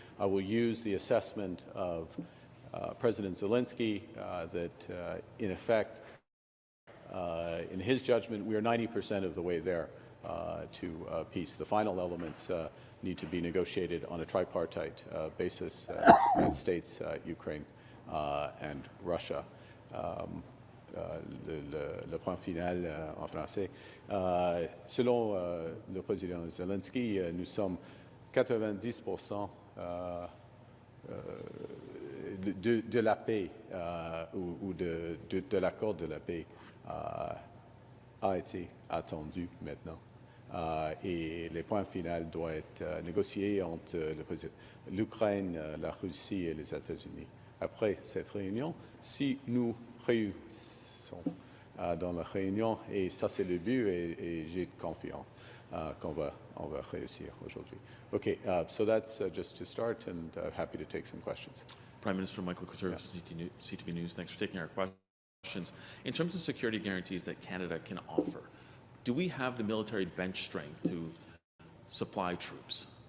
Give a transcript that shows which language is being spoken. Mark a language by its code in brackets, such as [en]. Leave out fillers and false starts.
[en] I will use the assessment of President Zelenskyy that, in effect, in his judgment, we are 90% of the way there to peace. The final elements need to be negotiated on a tripartite basis, United States, Ukraine, and Russia. [fr] Le point final en français. Selon le président Zelenskyy, nous sommes 90% de la paix ou de l'accord de la paix a été attendu maintenant. Et les points finaux doivent être négociés entre l'Ukraine, la Russie et les États-Unis. Après cette réunion, si nous réussissons dans la réunion, et ça c'est le but, et j'ai confiance qu'on va réussir aujourd'hui. [en] Okay, so that's just to start, and happy to take some questions. Prime Minister Michael Couture, CTV News, thanks for taking our questions. In terms of security guarantees that Canada can offer, do we have the military bench strength to supply troops?